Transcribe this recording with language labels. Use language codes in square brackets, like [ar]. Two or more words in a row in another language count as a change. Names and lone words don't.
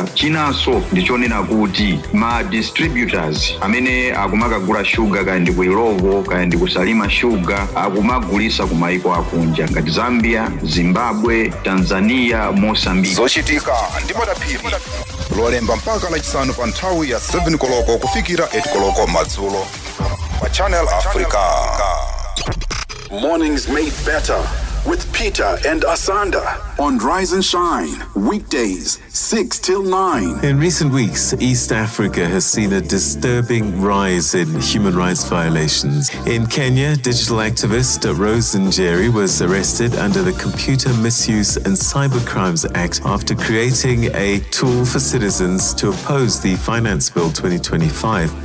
[ny] Chinanso ndichonena kuti ma distributors amene akumakagula shuga kaya ndi ku Irovo kaya ndi kusalima shuga akumagulisa ku maiko akunja ngati Zambia, Zimbabwe, Tanzania, Mozambique. Zochitika ndi Madaphiri. Lolemba mpaka lachisanu pa nthawi ya 7 koloko kufikira 8 koloko madzulo pa Channel Africa. [en] Mornings made better with Peter and Asanda on Rise and Shine, weekdays 6 till 9. In recent weeks, East Africa has seen a disturbing rise in human rights violations. In Kenya, digital activist Rose Njeri was arrested under the Computer Misuse and Cybercrimes Act after creating a tool for citizens to oppose the Finance Bill 2025.